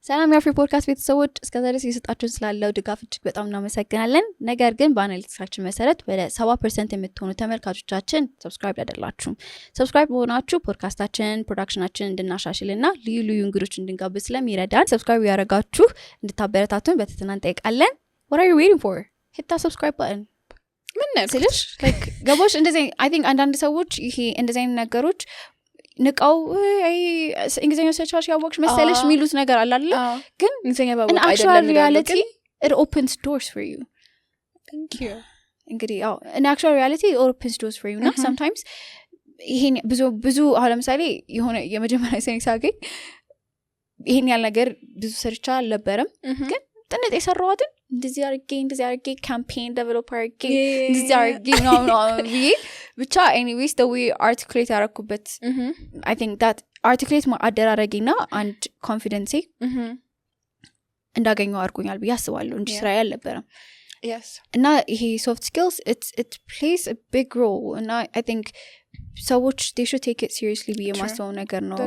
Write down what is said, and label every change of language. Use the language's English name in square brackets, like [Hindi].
[Amharic] ሰላም የአፍሪ ፖድካስት ቤተሰቦች እስከዛ ድረስ የሰጣችሁን ስላለው ድጋፍ እጅግ በጣም እናመሰግናለን ነገር ግን በአናሊቲክሳችን መሰረት ወደ 70% የምትሆኑ ተመልካቾቻችን ሰብስክራይብ ያደርላችሁም ሰብስክራይብ በሆናችሁ ፖድካስታችን ፕሮዳክሽናችን እንድናሻሽልና ልዩ ልዩ እንግዶች እንድንጋብዝ ስለሚረዳን ሰብስክራይብ ያደረጋችሁ እንድታበረታቱን በትህትና እንጠይቃለን what are you waiting for hit that subscribe button ምን ነው ስለሽ like ገቦች እንደዚህ I think አንዳንድ ሰዎች ይሄ እንደዚህ አይነት ነገሮች ንቃው እንግሊዘኛ ሰቻሽ ያወቅሽ መሰለሽ ሚሉት ነገር አለ አይደል ግን እንግሊዘኛ ባወቅ [English] አይደለም reality it opens doors for you thank you [Amharic] እንግዲህ in actual reality it opens doors for you እና sometimes ይሄን ብዙ አሁን ለምሳሌ የሆነ የመጀመሪያ ሴንስ አገኝ ይሄን ያለ ነገር ብዙ ሰርቻ አልነበረም ግን ጥንት የሰራዋትን እንደዚህ አርጌ ካምፔን ዴቨሎፕ አርጌ እንደዚህ አርጌ ነው ብቻ anyways the way articulate ያረኩበት I think that articulate አደራረጊና and confidence እንዳገኘው አርጎኛል ብዬ አስባለሁ እንጂ ስራ ያልነበረም [English] yes እና ይሄ soft skills it plays a big role and I think ሰዎች they should take it seriously ብዬ ማስበው ነገር ነው